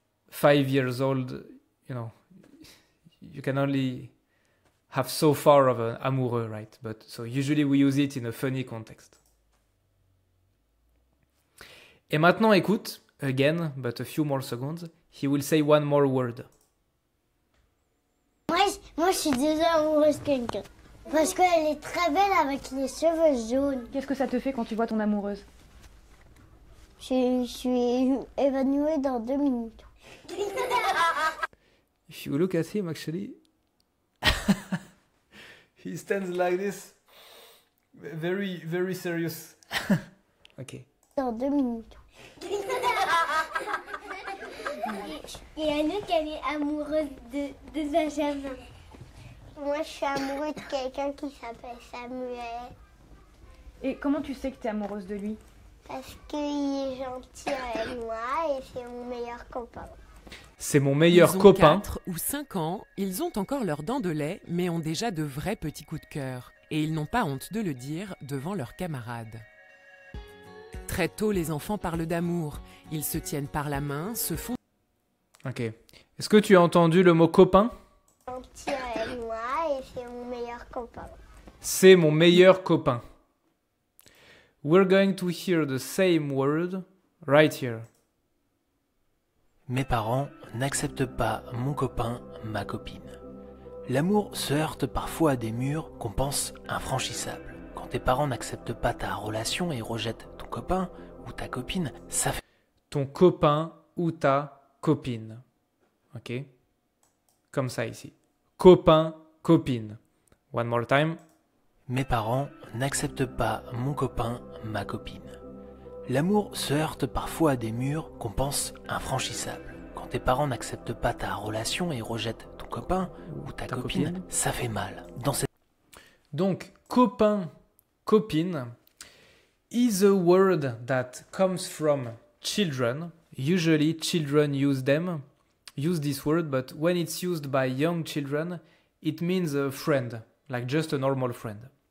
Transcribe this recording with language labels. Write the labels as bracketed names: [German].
[English] 5 years old, you know, you can only have so far of an amoureux, right? But so usually we use it in a funny context. [French] Et maintenant, écoute, [English] again, but a few more seconds, he will say one more word. [French] Moi, je suis déjà amoureuse de quelqu'un. Parce qu'elle est très belle avec les cheveux jaunes. Qu'est-ce que ça te fait quand tu vois ton amoureuse? Je suis évanouie dans 2 minutes. [English] If you look at him, actually, he stands like this, very, very serious. Okay. [French] Dans 2 minutes. Et Anouk, elle est amoureuse de Benjamin. Moi, je suis amoureuse de quelqu'un qui s'appelle Samuel. Et comment tu sais que t'es amoureuse de lui? Parce qu'il est gentil avec moi et c'est mon meilleur copain. C'est mon meilleur Ils ont copain. 4 ou 5 ans, ils ont encore leurs dents de lait, mais ont déjà de vrais petits coups de cœur. Et ils n'ont pas honte de le dire devant leurs camarades. Très tôt, les enfants parlent d'amour. Ils se tiennent par la main, se font... Ok. Est-ce que tu as entendu le mot copain? Gentil avec moi et c'est mon meilleur copain. C'est mon meilleur copain. [English] We're going to hear the same word right here. [French] Mes parents n'acceptent pas mon copain, ma copine. L'amour se heurte parfois à des murs qu'on pense infranchissables. Quand tes parents n'acceptent pas ta relation et rejettent ton copain ou ta copine, ça fait... Ton copain ou ta copine. Ok? Comme ça ici. Copain, copine. [English] One more time. [French] Mes parents n'acceptent pas mon copain, ma copine. L'amour se heurte parfois à des murs qu'on pense infranchissables. Quand tes parents n'acceptent pas ta relation et rejettent ton copain ou ta copine, ça fait mal. [English] Donc, copain, copine is a word that comes from children. Usually children use this word, but when it's used by young children, it means a friend, like just a normal friend.